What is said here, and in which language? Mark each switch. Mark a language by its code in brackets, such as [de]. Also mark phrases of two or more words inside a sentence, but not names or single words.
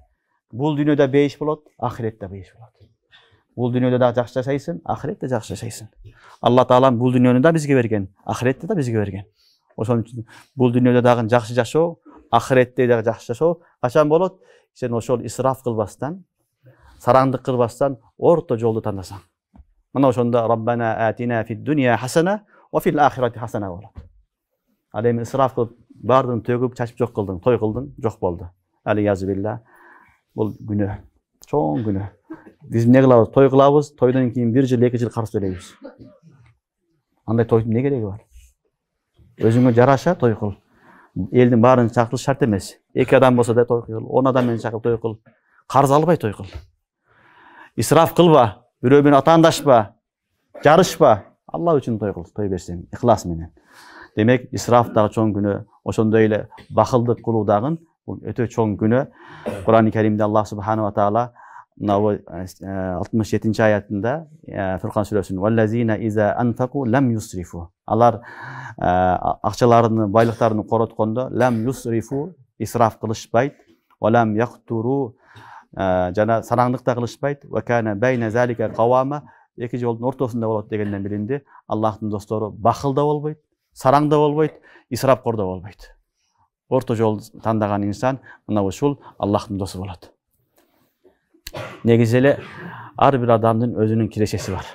[ky] Бул дүйнөдө бейиш болот, ахиретте бейиш болот. Бул дүйнөдө да жакшы жашайсың, ахиретте жакшы жашайсың. Алла таалам бул дүйнөнү да бизге берген, ахиретте да бизге берген. Ошон үчүн бул дүйнөдө дагы жакшы жашоо, ахиретте дагы жакшы жашоо качан болот? Сен ошол исраф кылбастан, сараңдык кылбастан орто жолду тандасаң. Мына ошондо [ar] ربنا آتنا في الدنيا حسنة وفي الآخرة حسنة [ky] болот. Ал эми исраф кылып бардын төгүп чачып жок кылдың, той кылдың, жок болду. [ar] العياذ بالله. [ky] Бул күнөө, чоң күнөө. Биз эмне кылабыз? Той кылабыз, тойдон кийин 1 жыл, 2 жыл карыз төлөйбүз. Андай тойдун эмне кереги бар? Өзүңө жараша той кыл. Элдин баарын чакырыш шарт эмес. 2 адам болсо да той кыл, 10 адам менен чакырып той кыл. Карыз албай той кыл. Исраф кылба, бирөө менен атаандашпа, жарышпа. Алла үчүн той кыл, той берсең, ихлас менен. Демек, исраф дагы чоң күнөө, ошондой эле бакылдык кылуу дагы бул өтө чоң күнөө. Кур'ан-ы Каримде [ar] الله سبحانه وتعالى [ky] 67 аятында Фуркан сүрөсүнүн [ar] «والذين إذا أنفقوا لم يسرفوا». [ky] Алар акчаларını, байлыктарын короткондо [ar] لم يسرفوا, [ky] исраф кылышпайт, [ar] ولم يقتروا, [ky] жана сараңдык да кылышпайт, [ar] وكان بين ذلك قواما, [ky] эки жолдун ортосунда болот дегенден билинди. Аллахтын достору бакыл да болбойт, сараң да болбойт, исрафкор да болбойт. Орто жол тандаган инсан мына ушул Аллахтын досу болот. Негизи эле ар бир адамдын өзүнүн кирешеси бар.